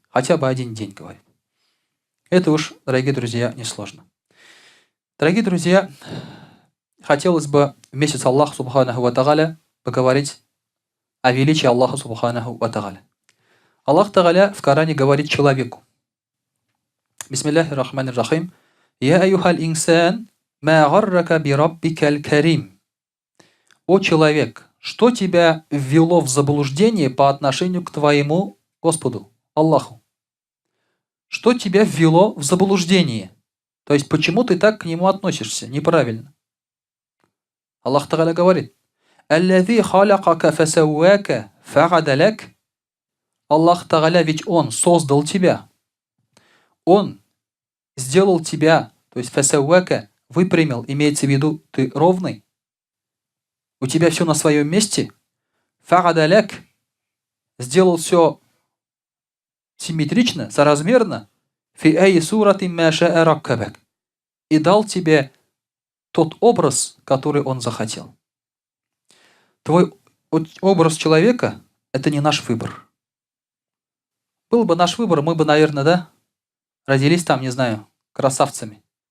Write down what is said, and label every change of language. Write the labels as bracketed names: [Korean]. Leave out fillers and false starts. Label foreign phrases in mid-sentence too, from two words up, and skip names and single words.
[Russian] Хотя бы 1 день, говорит. Это уж, дорогие друзья, несложно. Дорогие друзья, хотелось бы в месяц Аллаха [Arabic] سبحانه وتعالى [Russian] поговорить о величии Аллаха [Arabic] سبحانه وتعالى. الله تعالى [Russian] в Коране говорит человеку. [Arabic] بسم الله الرحمن الرحيم. يا أيها الإنسان ما غرك بربك الكريم. [Russian] О человек, что тебя ввело в заблуждение по отношению к твоему Господу, Аллаху? Что тебя ввело в заблуждение? То есть, почему ты так к нему относишься неправильно? [Arabic] الله تعالى [Russian] говорит, [Arabic] «الذي خلقك فسواك فعدلك». الله تعالى, [Russian] ведь Он создал тебя. Он сделал тебя, то есть фасауака, выпрямил, имеется в виду, ты ровный. У тебя все на своем месте. Фа'адаляк, сделал все симметрично, соразмерно. [Arabic] في أي صورة ما شاء ركبك. [Russian] И дал тебе тот образ, который он захотел. Твой образ человека – это не наш выбор. Был бы наш выбор, мы бы, наверное, да, родились там, не знаю, красавцами.